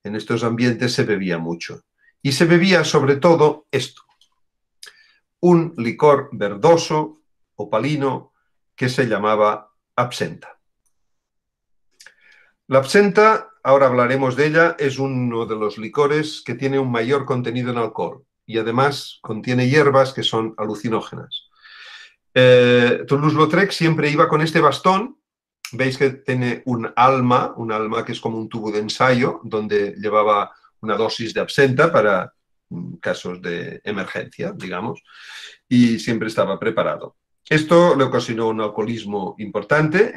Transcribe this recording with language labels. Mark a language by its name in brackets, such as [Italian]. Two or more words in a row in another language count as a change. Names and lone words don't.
[Spanish] En estos ambientes se bebía mucho. Y se bebía sobre todo esto, un licor verdoso, opalino, que se llamaba absenta. La absenta, ahora hablaremos de ella, es uno de los licores que tiene un mayor contenido en alcohol y además contiene hierbas que son alucinógenas. Toulouse-Lautrec siempre iba con este bastón. Veis que tiene un alma que es como un tubo de ensayo, donde llevaba una dosis de absenta para casos de emergencia, digamos, y siempre estaba preparado. Esto le ocasionó un alcoholismo importante.